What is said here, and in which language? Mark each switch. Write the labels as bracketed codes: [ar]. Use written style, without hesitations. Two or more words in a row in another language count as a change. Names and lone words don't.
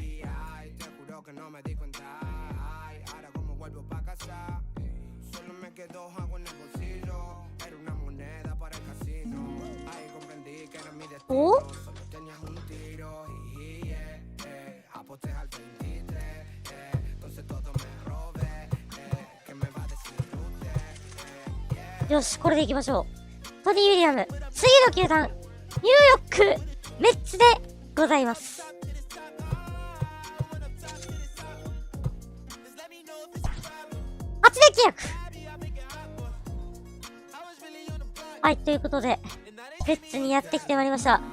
[es] Y ay, te juro que no me di cuenta. Ay, ahora como vuelvo pa' casa, solo me quedó agua en el bolsillo. Era una moneda para el casino. Ahí comprendí que era mi destino. Solo tenías un tiro y aposté al 23. Entonces todo me robé. ¿Qué me va a decir usted? [ja] よし、これでいきましょう。トニー・ウィリアム、次の球団、ニューヨークメッツでございます。8年契約。はい、ということで、メッツにやってきてまいりました。